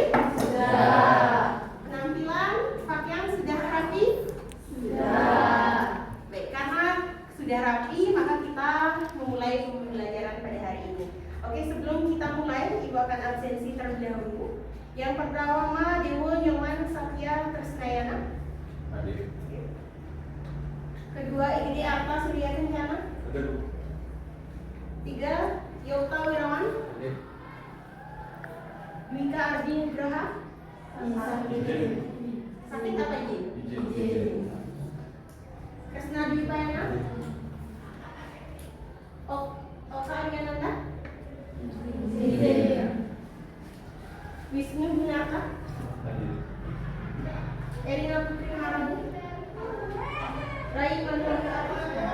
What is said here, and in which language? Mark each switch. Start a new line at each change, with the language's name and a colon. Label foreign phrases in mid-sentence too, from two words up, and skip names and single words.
Indonesian: Sudah. Penampilan, pakaian sudah rapi? Sudah. Baik, karena sudah rapi, maka kita memulai pembelajaran pada hari ini. Oke, sebelum kita mulai, Ibu akan absensi terlebih dahulu. Yang pertama, Dewo Nyoman Satya Tresnayana. Hadir. Kedua, Igede Arta Surya Kencana. Hadir. 3, Yota Wirawan. Hadir. Dwika Ardi Nugraha. Sakit apa izin? Izin. Kresna Dwi Payana. Oka Aryananda. Wisnu Gunaka. Hadir. Erina Putri Marabu. Rai Manwanda Apa.